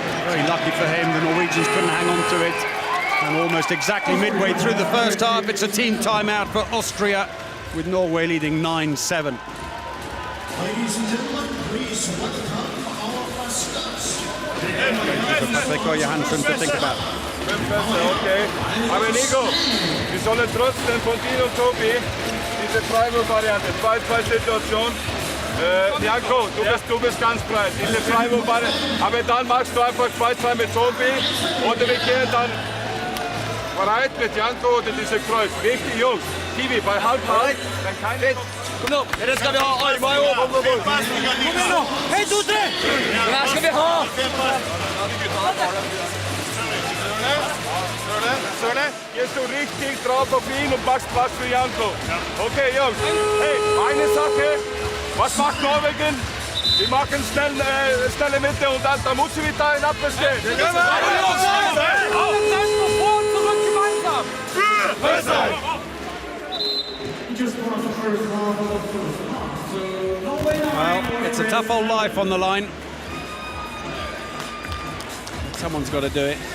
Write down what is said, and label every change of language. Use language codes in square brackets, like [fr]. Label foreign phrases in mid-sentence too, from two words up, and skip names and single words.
[en] Very lucky for him, the Norwegians couldn't hang on to it. And almost exactly midway through the first half, it's a team timeout for Austria, with Norway leading 9-7. Ladies and gentlemen, please welcome our mascots. Johansson to think about. Okay. [de] Aber Nico, wir sollen trotzdem von dir und Tobi diese Freiwurf-Variante, 2-2-Situation. Janko, du bist ganz breit, diese Freiwurf-Variante. Aber dann machst du einfach 2-2 mit Tobi und wir gehen dann bereit mit Janko oder diese Kreuz. Wichtig, Jungs. Kiwi, bei halb-halb, dann keine... [no] Kom nu, det skal vi ha. Armar opp. Kom igjen nå. 1, 2, 3. Det her skal vi ha. [de] Sörne, gehst du richtig drauf auf ihn und machst was für Janko. Okay, Jungs. Hey, eine Sache. Was macht Norwegen? Wir machen schnelle Mitte und dann muss sie wieder in Abwehr stehen. [en] Well, it's a tough old life on the line. Someone's got to do it.